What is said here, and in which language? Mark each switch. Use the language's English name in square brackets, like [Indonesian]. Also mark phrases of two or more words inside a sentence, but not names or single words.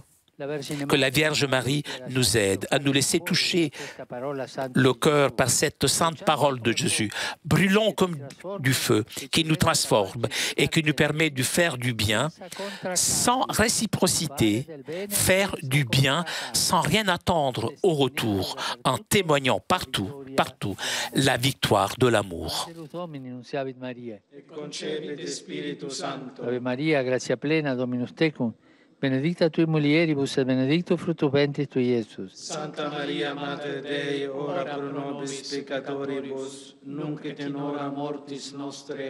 [French] Que la Vierge Marie nous aide à nous laisser toucher le cœur par cette sainte parole de Jésus, brûlons comme du feu, qui nous transforme et qui nous permet de faire du bien sans réciprocité, faire du bien sans rien attendre au retour, en témoignant partout la victoire de l'amour. [Latin] Ave Maria, gratia plena, Dominus tecum, benedicta tui mulieribus et benedictus fructus ventris tui, Iesus. Santa Maria, Mater Dei, ora pro nobis peccatoribus, nunc et in hora mortis nostre.